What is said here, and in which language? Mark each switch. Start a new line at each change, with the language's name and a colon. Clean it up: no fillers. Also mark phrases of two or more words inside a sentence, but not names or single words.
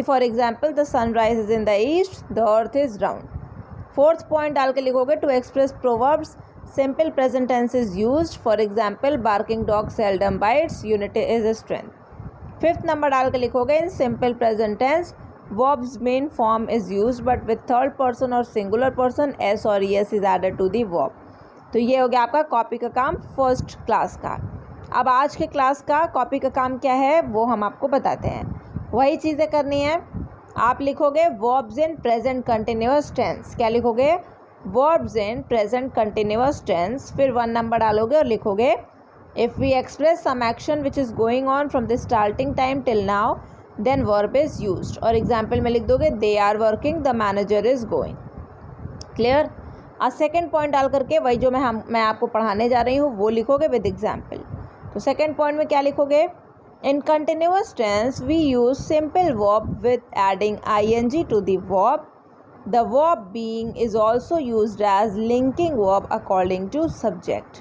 English: For example the sun rise in the east, the earth is round. fourth point
Hindi: डाल के लिखोगे
English: to express proverbs simple present tense is used. For example barking dog seldom bites, unity is a strength. fifth number
Hindi: डाल के लिखोगे
English: in simple present tense verb's main form is used but with third person or singular person s और es is added to the verb।
Hindi: तो ये हो गया आपका कॉपी का काम
English: first class
Hindi: का। अब आज के क्लास का कॉपी का काम क्या है वो हम आपको बताते हैं। वही चीज़ें करनी है। आप लिखोगे
English: verbs in present continuous tense।
Hindi: क्या लिखोगे?
English: verbs in present continuous tense।
Hindi: फिर 1 नंबर डालोगे और लिखोगे
English: if we express some action which is going on from the starting time till now then verb is used।
Hindi: और एग्जाम्पल में लिख दोगे
English: they are working, the manager is going।
Hindi: क्लियर? आज सेकेंड पॉइंट डाल करके वही जो मैं आपको पढ़ाने जा रही हूँ वो लिखोगे
English: with example. तो second point
Hindi: में क्या लिखोगे?
English: in continuous tense we use simple verb with adding ing to the verb. The verb being is also used as linking verb according to subject.